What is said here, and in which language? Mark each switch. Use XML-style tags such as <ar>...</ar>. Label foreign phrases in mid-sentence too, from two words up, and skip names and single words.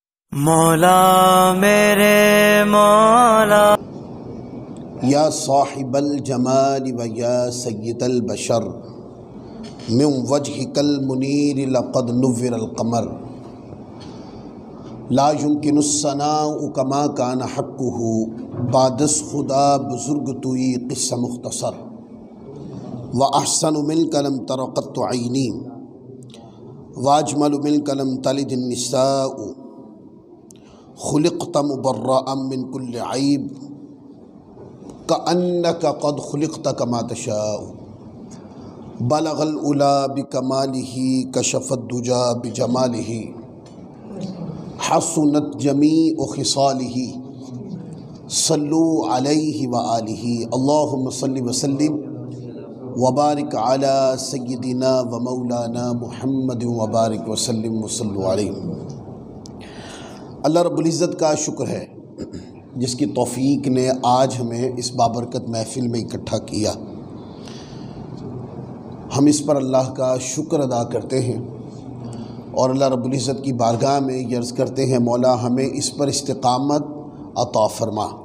<ur>مولا میرے مولا.</ur> <ar>يا صاحب الجمال و يا سيد البشر من وجهك المنير لقد نور القمر لا يمكن الثناء كما كان حقه</ar> <fa>بعد از خدا بزرگ تویی قصه مختصر</fa> <ar>و أحسن منك لم تر قط عيني و أجمل منك لم تلد النساء خلقت مبرأ من كل عيب كأنك قد خلقت كما تشاء بلغ العلى بكماله كشف الدجى بجماله حسنت جميع خصاله صلوا عليه و آله اللهم صل و سلم و بارك على سيدنا و مولانا محمد و بارك و سلم و صلوا عليه.</ar> <ur>اللہ رب العزت کا شکر ہے جس کی توفیق نے آج ہمیں اس بابرکت محفل میں اکٹھا کیا. ہم اس پر اللہ کا شکر ادا کرتے ہیں اور اللہ رب العزت کی بارگاہ میں یہ عرض کرتے ہیں، مولا ہمیں اس پر استقامت عطا فرما.</ur>